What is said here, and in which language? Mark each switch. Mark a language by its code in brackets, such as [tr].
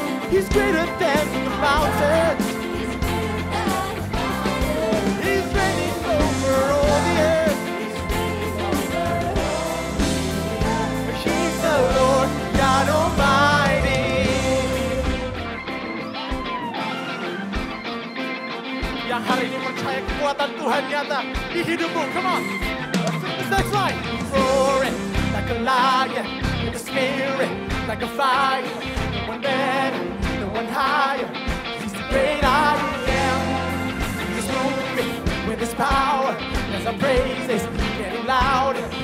[en] He's greater than the mountains. He's reigning over all the earth. He's the Lord God Almighty. [id] Yang hari ini percaya kekuatan Tuhan nyata di hidupmu. [en] Come on. next line. He's roaring like a lion in the spirit, like a fire. No one better, no one higher. He's the great I am. He's moving with his power as our praises getting louder.